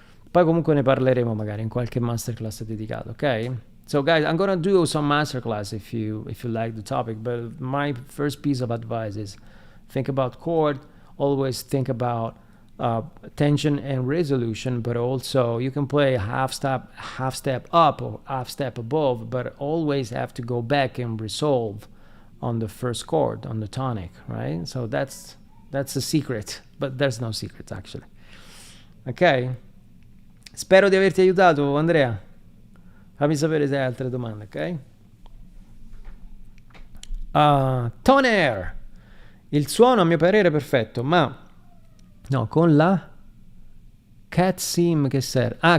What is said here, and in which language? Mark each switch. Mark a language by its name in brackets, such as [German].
[Italian] Poi comunque ne parleremo magari in qualche masterclass dedicato, ok? [English] So guys, I'm gonna do some masterclass if you like the topic, but my first piece of advice is think about chord, always think about tension and resolution, but also you can play half step up or half step above, but always have to go back and resolve on the first chord, on the tonic, right? So that's the secret, but there's no secret actually. Ok? [Italian] Spero di averti aiutato, Andrea. Fammi sapere se hai altre domande, ok? Toner! Il suono a mio parere è perfetto, ma no, con la cat sim che serve.